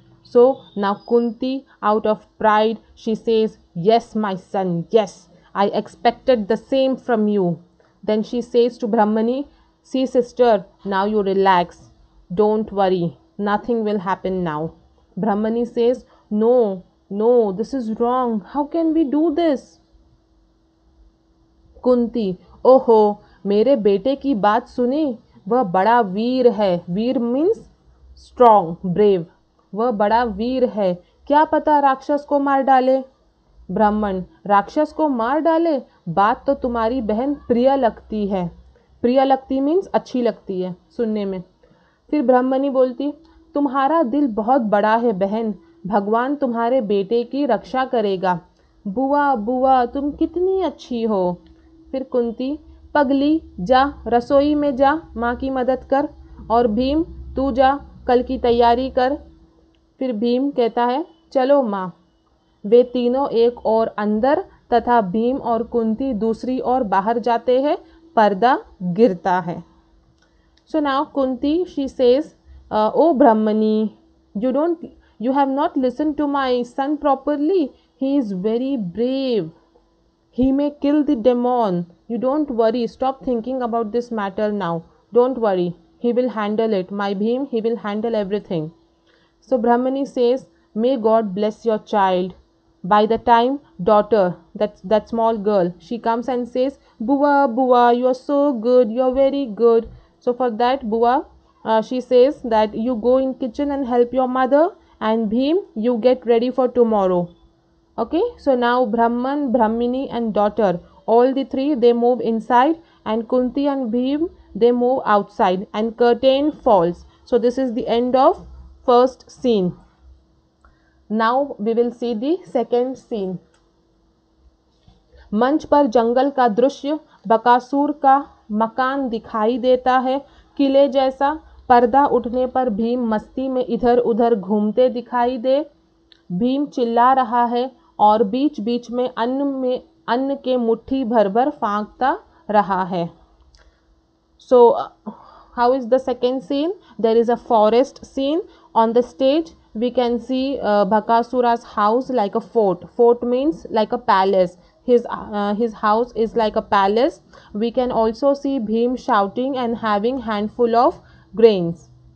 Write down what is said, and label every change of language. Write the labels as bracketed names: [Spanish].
[English] So now Kunti, out of pride, she says, yes, my son, yes, I expected the same from you. Then she says to Brahmani, see sister, now you relax. Don't worry, nothing will happen now. Brahmani says, no, no, this is wrong. How can we do this? [Hindi] Kunti, ओहो, मेरे बेटे की बात सुनी, वह बड़ा वीर है। वीर [English] Means strong, brave. [Hindi] वह बड़ा वीर है, क्या पता राक्षस को मार डाले। ब्राह्मण, राक्षस को मार डाले? बात तो तुम्हारी बहन प्रिय लगती है। प्रिय लगती मीन्स अच्छी लगती है सुनने में। फिर ब्राह्मणी बोलती, तुम्हारा दिल बहुत बड़ा है बहन, भगवान तुम्हारे बेटे की रक्षा करेगा। बुआ बुआ, तुम कितनी अच्छी हो। फिर कुंती, पगली, जा रसोई में जा, माँ की मदद कर। और भीम तू जा कल की तैयारी कर। फिर भीम कहता है चलो माँ। वे तीनों एक और अंदर तथा भीम और कुंती दूसरी ओर बाहर जाते हैं। पर्दा गिरता है। [English] So now Kunti, she says, "Oh Brahmani, you have not listened to my son properly. He is very brave. He may kill the demon. You don't worry. Stop thinking about this matter now. Don't worry. He will handle it. My Bhim, he will handle everything." So Brahmani says, "May God bless your child." By the time daughter, that small girl, she comes and says, "Bua, Bua, you are so good. You are very good." So for that, Bua, she says that you go in kitchen and help your mother, and Bhim, you get ready for tomorrow. Okay, so now Brahman, Brahmini and daughter, all the three, they move inside, and Kunti and Bhim, they move outside, and curtain falls. So this is the end of first scene. Now we will see the second scene. [Hindi] मंच पर जंगल का दृश्य, बकासुर का मकान दिखाई देता है किले जैसा। पर्दा उठने पर भीम मस्ती में इधर उधर घूमते दिखाई दे। भीम चिल्ला रहा है और बीच बीच में अन्न के मुट्ठी भर भर फांकता रहा है। [English] So how is the second scene? There is a forest scene. On the stage we can see Bakasura's house like a fort. Fort means like a palace. His house is like a palace. We can also see Bhim shouting and having handful of grains.